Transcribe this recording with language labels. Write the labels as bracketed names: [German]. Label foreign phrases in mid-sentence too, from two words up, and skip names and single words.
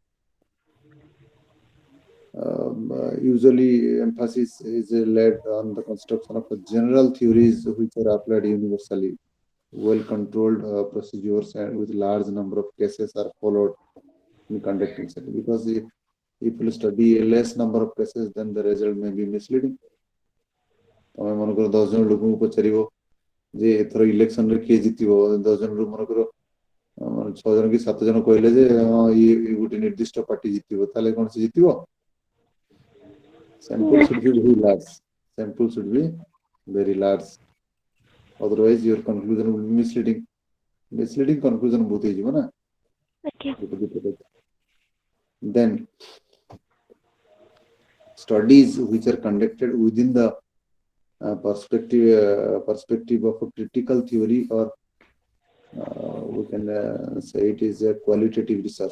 [English] Usually emphasis is laid on the construction of general theories which are applied universally. Well-controlled procedures and with large number of cases are followed in conducting study, because if you study a less number of cases, then the result may be misleading. [Odia] ତମେ ମନେକର 10 ଜଣ ଲୋକଙ୍କୁ ପଚାରିବ ଯେ ଏଥର ଇଲେକ୍ସନ ରେ କିଏ ଜିତିବ, 10 ଜଣରୁ ମନେକର 6 ଜଣ କି 7 ଜଣ କହିଲେ ଯେ ହଁ ଇଏ ଗୋଟେ ନିର୍ଦ୍ଦିଷ୍ଟ ପାର୍ଟି ଜିତିବ, ତାହେଲେ କଣ ସେ ଜିତିବ? [English] Sample should be very large. Sample should be very large. Otherwise, your conclusion will be misleading. Misleading conclusion both is na. Okay. Then studies which are conducted within the perspective of a critical theory, or we can say it is a qualitative research.